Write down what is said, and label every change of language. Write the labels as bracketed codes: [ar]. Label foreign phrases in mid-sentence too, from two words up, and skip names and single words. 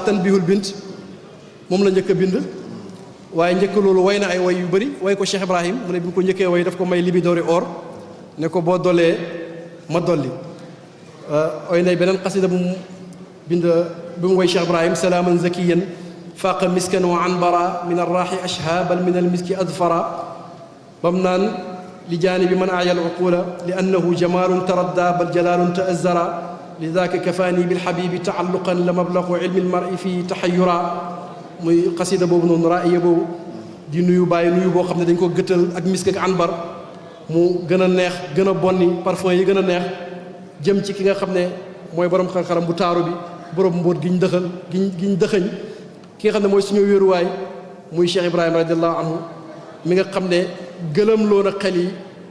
[wo] tanbihul bint moom la njëkk a bind waaye njëkk loolu way na ay way yu bëri way ko Cheikh Ibrahim mu ne bi mu ko njëkkee way daf ko may libidoori or ne ko boo dolee ma dolli way nay beneen xasida bu mu bind bi mu way Cheikh Ibrahim [ar] سلاما زكيا فاق مسكا وعنبرا من الراح أشهى بل من المسك أذفرا [wo] bam naan [ar] لجانب من أعيا العقول لأنه جمال تردى بل جلال تأزرا لذاك كفاني بالحبيب تعلقا لا مبلغ علم المرء في تخيرا [wo] muy xasida boobu noonu raaya boobu di nuyu bàyyi nuyu boo xam ne dañ ko gëttal ak misk ak anbar mu gën a neex gën a bonni parfum yi gën a neex jëm ci ki nga xam ne mooy borom xar-xaram bu taaru bi borom mbóot giñ dëxëñ ki nga xam ne mooy suñu wéeruwaay muy Cheikh Ibrahima [ar] رضي الله عنه [wo] mi nga xam ne gëlëm loo na xel yi